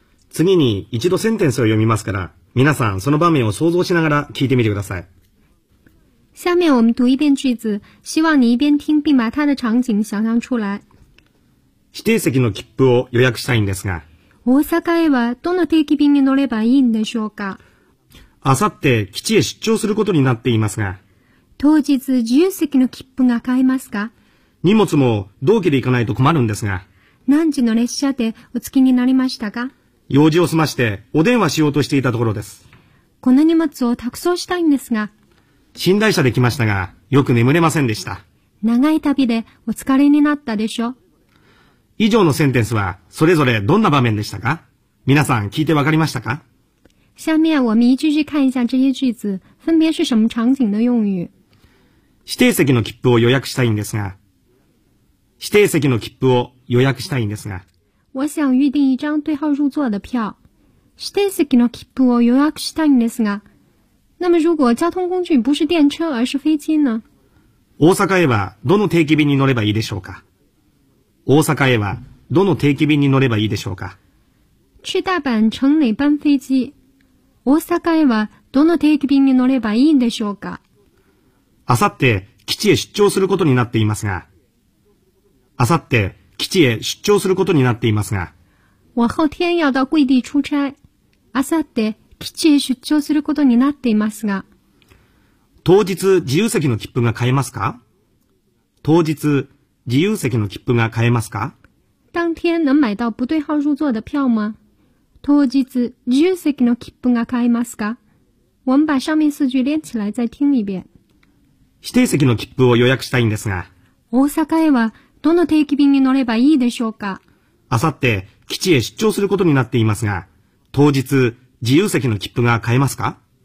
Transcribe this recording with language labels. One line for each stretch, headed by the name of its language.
Japanese: 次に一度センテンスを読みますから、皆さんその場面を想像しながら聞いてみてください。
Chinese: 下面我们读一遍句子，希望你一边听并把它的场景想象出来。
Japanese: 指定席の切符を予約したいんですが。大阪へはどの定期便に乗ればいいんでしょうか。あさって基地へ出張することになっていますが。当日自由席の切符が買えますか。荷物も同期で行かないと困るんですが。何時の列車でお着きになりましたか。用事を済ましてお電話しようとしていたところです。この荷物を託送したいんですが。寝台車で来ましたが、よく眠れませんでした。長い旅でお疲れになったでしょ。以上のセンテンスはそれぞれどんな場面でしたか？皆さん聞いてわかりましたか？
Chinese: 下面我们一句句看一下这些句子，分别是什么场景的用语。
Japanese: 指定席の切符を予約したいんですが。指定席の切符を予約したいんですが。
Chinese: 我想预定一张对号入座的票。
Japanese: 指定席の切符を予約したいんですが。
Chinese: 那么如果交通工具不是电车而是飞机呢？
Japanese: 大阪へはどの定期便に乗ればいいでしょうか？大阪へはどの定期便に乗ればいいでしょうか？
Chinese: 去大阪乘哪班飞机？
Japanese: 大阪へはどの定期便に乗ればいいんでしょうか？あさって基地へ出張することになっていますが。あさって基地へ出張することになっていますが。
Chinese: 我后天要到贵地出差。
Japanese: あさって基地へ出張することになっていますが。当日自由席の切符が買えますか？当日自由席の切符が買えますか？
Chinese: 当天能买到不对号入座的票吗？
Japanese: 当日自由席の切符が買えますか？
Chinese: 我们把上面四句连起来再听一遍。
Japanese: 指定席の切符を予約したいんですが。大阪へはどの定期便に乗ればいいでしょうか？あさって基地へ出張することになっていますが、当日自由席の切符が買えますか？